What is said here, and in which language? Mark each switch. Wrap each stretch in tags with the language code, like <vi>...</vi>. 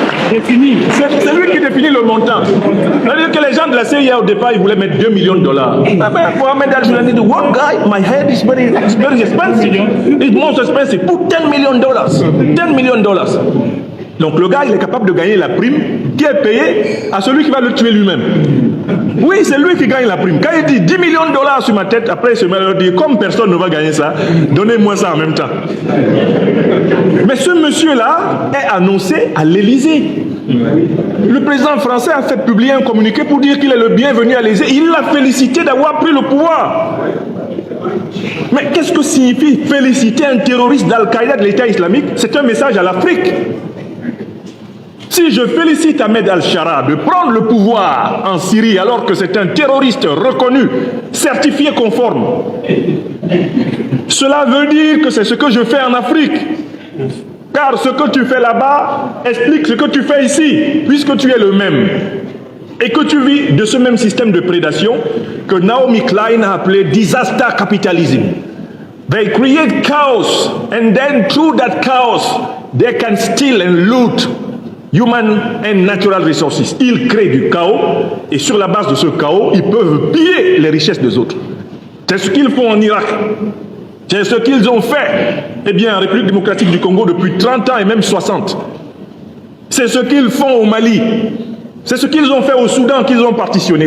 <fr>C'est lui qui définit le montant. C'est-à-dire que les gens de la CIA, au départ, ils voulaient mettre 2 millions de dollars.</fr> <en>Mohamed al-Joulani dit, one guy, my head is very expensive. It's most expensive. Put 10 million dollars. 10 million dollars.</en> <fr>Donc le gars, il est capable de gagner la prime qui est payée à celui qui va le tuer lui-même. Oui, c'est lui qui gagne la prime. Quand il dit 10 millions de dollars sur ma tête, après il se met à leur dire, comme personne ne va gagner ça, donnez-moi ça en même temps. Mais ce monsieur-là est annoncé à l'Élysée. Le président français a fait publier un communiqué pour dire qu'il est le bienvenu à l'Élysée. Il l'a félicité d'avoir pris le pouvoir. Mais qu'est-ce que signifie féliciter un terroriste d'Al-Qaïda de l'État islamique? C'est un message à l'Afrique. Si je félicite Ahmed al-Shara de prendre le pouvoir en Syrie alors que c'est un terroriste reconnu, certifié conforme, cela veut dire que c'est ce que je fais en Afrique. Car ce que tu fais là-bas explique ce que tu fais ici, puisque tu es le même. Et que tu vis de ce même système de prédation que Naomi Klein a appelé disaster capitalism.</fr> <en>They create chaos, and then through that chaos, they can steal and loot Human and Natural Resources.</en> <fr>Ils créent du chaos et sur la base de ce chaos, ils peuvent piller les richesses des autres. C'est ce qu'ils font en Irak. C'est ce qu'ils ont fait en République démocratique du Congo depuis 30 ans et même 60. C'est ce qu'ils font au Mali. C'est ce qu'ils ont fait au Soudan, qu'ils ont partitionné.</fr>